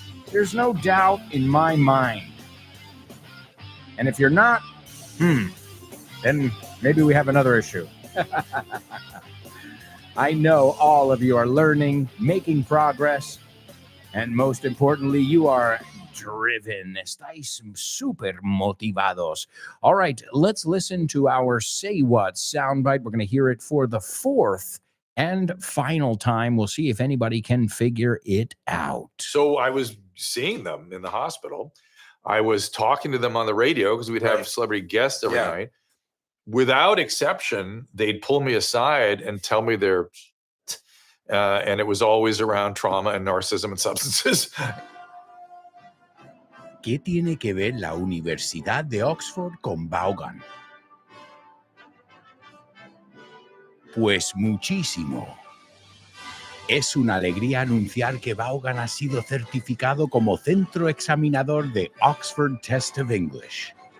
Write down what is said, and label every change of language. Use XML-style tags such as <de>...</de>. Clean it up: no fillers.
<en>There's no doubt in my mind. And if you're not, then maybe we have another issue. I know all of you are learning, making progress, and most importantly, you are driven.</en> <es>Estáis super motivados.</es> <en>All right, let's listen to our Say What soundbite. We're going to hear it for the 4th and final time. We'll see if anybody can figure it out. So I was seeing them in the hospital. I was talking to them on the radio because we'd have celebrity guests every night. Without exception, they'd pull me aside and tell me their, and it was always around trauma and narcissism and substances.</en> <es>¿Qué tiene que ver la Universidad de Oxford con Vaughan? Pues muchísimo. Es una alegría anunciar que Vaughan ha sido certificado como centro examinador de Oxford Test of English.</es>